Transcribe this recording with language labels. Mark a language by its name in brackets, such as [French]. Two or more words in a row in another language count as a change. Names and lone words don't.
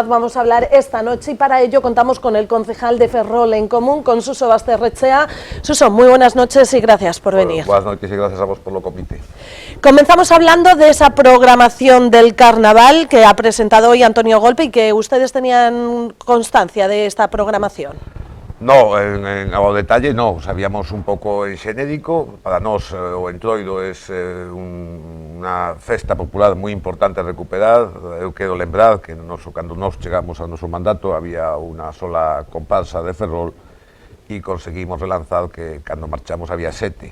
[Spanish] Vamos a hablar esta noche y para ello contamos con el concejal de Ferrol en Común, con Suso Basterrechea. Suso, muy buenas noches y gracias por venir. Buenas noches y gracias a vos por lo convite. Comenzamos hablando de esa programación del carnaval que ha presentado hoy Antonio Golpe y que ustedes tenían constancia de esta programación. [Galician] No, ao detalle no, sabíamos un pouco en xenérico. Para nós o Entroido é unha festa popular moi importante a recuperar. Eu quero lembrar que cando nós chegamos ao noso mandato había unha sola comparsa de Ferrol e conseguimos relanzar que cando marchamos había 7.